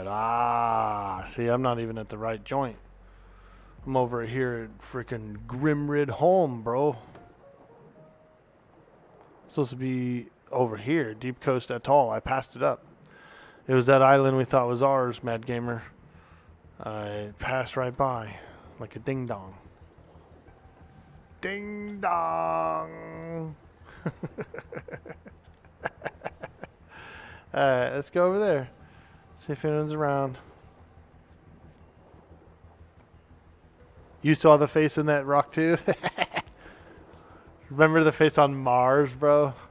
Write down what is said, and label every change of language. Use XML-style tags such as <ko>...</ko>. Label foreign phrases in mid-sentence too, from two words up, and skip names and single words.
<en>Ah, see, I'm not even at the right joint. I'm over here at freaking Grimrid Home, bro. Supposed to be over here, Deep Coast Atoll. I passed it up. It was that island we thought was ours, Mad Gamer. I passed right by, like a ding dong. Ding dong. Alright, let's go over there. See if anyone's around. You saw the face in that rock too? Remember the face on Mars, bro?</en>